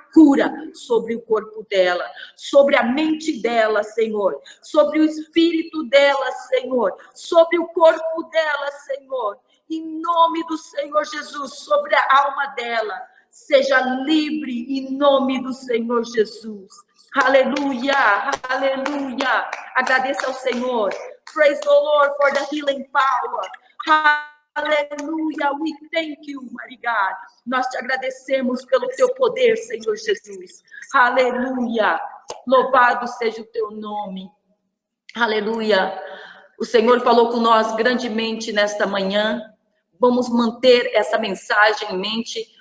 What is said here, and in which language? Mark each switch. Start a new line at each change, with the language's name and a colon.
Portuguese: cura sobre o corpo dela, sobre a mente dela, Senhor, sobre o espírito dela, Senhor, sobre o corpo dela, Senhor, em nome do Senhor Jesus, sobre a alma dela, seja livre em nome do Senhor Jesus. Aleluia, aleluia. Agradeça ao Senhor.
English: Praise the Lord for the healing power. Aleluia, we thank you, mighty God.
Portuguese: Nós te agradecemos pelo teu poder, Senhor Jesus. Aleluia, louvado seja o teu nome. Aleluia. O Senhor falou com nós grandemente nesta manhã. Vamos manter essa mensagem em mente.